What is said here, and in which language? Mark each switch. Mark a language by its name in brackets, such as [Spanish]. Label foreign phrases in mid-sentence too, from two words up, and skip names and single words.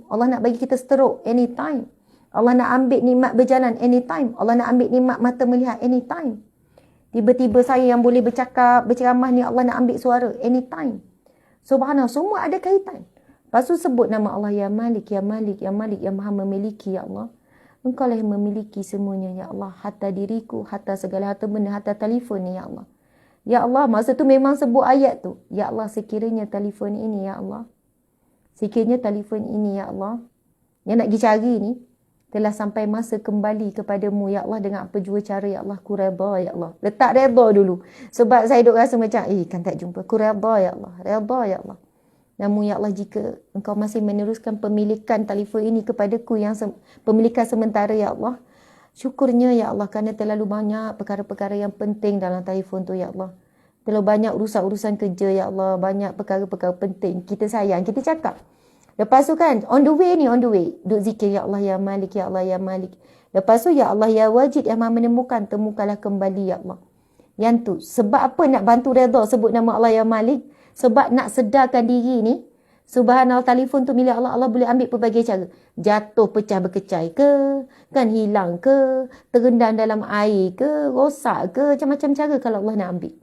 [Malay] Allah nak bagi kita stroke anytime. Allah nak ambil nikmat berjalan anytime. Allah nak ambil nikmat mata melihat anytime. Tiba-tiba saya yang boleh bercakap, berceramah ni Allah nak ambil suara anytime. Subhanallah, semua ada kaitan. Lepas tu sebut nama Allah Ya Malik, Ya Malik, Ya Malik yang maha memiliki Ya Allah. Engkau lah yang memiliki semuanya Ya Allah. Hatta diriku, hatta segala harta benda, hatta telefon ni Ya Allah. Ya Allah, masa tu memang sebut ayat tu. Ya Allah, sekiranya telefon ini Ya Allah. Sekiranya telefon ini Ya Allah. Yang nak pergi cari ni. Telah sampai masa kembali kepadamu Ya Allah, dengan apa jua cara Ya Allah, ku redha Ya Allah. Letak redha dulu. Sebab saya duk rasa macam kan tak jumpa. Ku redha Ya Allah, redha Ya Allah. Namun Ya Allah, jika engkau masih meneruskan pemilikan telefon ini kepadaku yang pemilikan sementara Ya Allah, syukurnya Ya Allah, kerana terlalu banyak perkara-perkara yang penting dalam telefon tu Ya Allah. Terlalu banyak urusan-urusan kerja Ya Allah, banyak perkara-perkara penting. Kita sayang, kita cakap. Lepas tu kan, [English] on the way. [Malay] Duk zikir, Ya Allah Ya Malik, Ya Allah Ya Malik. Lepas tu, Ya Allah Ya Wajid yang maha menemukan, temukanlah kembali Ya Allah. Yang tu, sebab apa nak bantu redha sebut nama Allah Ya Malik? Sebab nak sedarkan diri ni, Subhanallah, telefon tu milik Allah. Allah boleh ambil pelbagai cara. Jatuh, pecah, berkecai ke, kan hilang ke, terendam dalam air ke, rosak ke, macam-macam cara kalau Allah nak ambil.